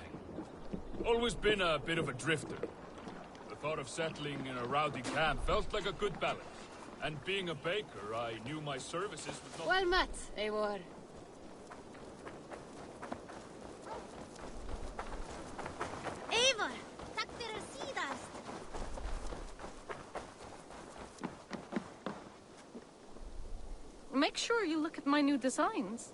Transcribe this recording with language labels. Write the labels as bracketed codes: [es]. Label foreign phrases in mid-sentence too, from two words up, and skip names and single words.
[en] Always been a bit of a drifter. The thought of settling in a rowdy camp felt like a good balance. And being a baker, I knew my services would not... Well met, Eivor. [is] Eivor, takk fyrir síðast. [en] Make sure you look at my new designs.